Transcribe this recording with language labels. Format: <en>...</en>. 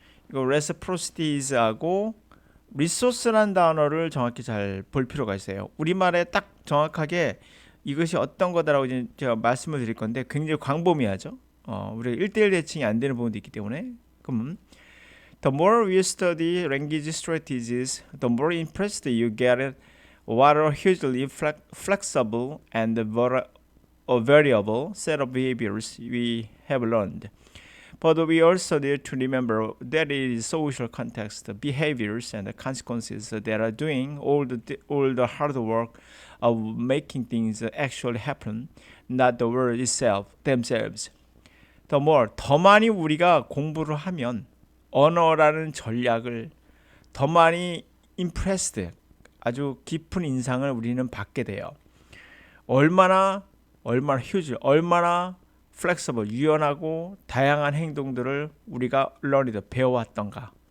<ko>이거 reciprocity하고 resource란 단어를 정확히 잘 볼 필요가 있어요. 우리말에 딱 정확하게 이것이 어떤 거다라고 이제 제가 말씀을 드릴 건데 굉장히 광범위하죠. 우리가 1대1 대칭이 안 되는 부분도 있기 때문에.</ko> <en>그럼 the more we study language strategies, the more impressed you get what are hugely flexible and variable set of behaviors we have learned. But we also need to remember that it is social context, behaviors, and the consequences that are doing all the hard work of making things actually happen, not the word itself themselves.</en> <ko>더 많이 우리가 공부를 하면 언어라는 전략을 더 많이 impressed, 아주 깊은 인상을 우리는 받게 돼요. 얼마나 huge, 얼마나 flexible, 유연하고 다양한 행동들을 우리가 배워왔던가.</ko>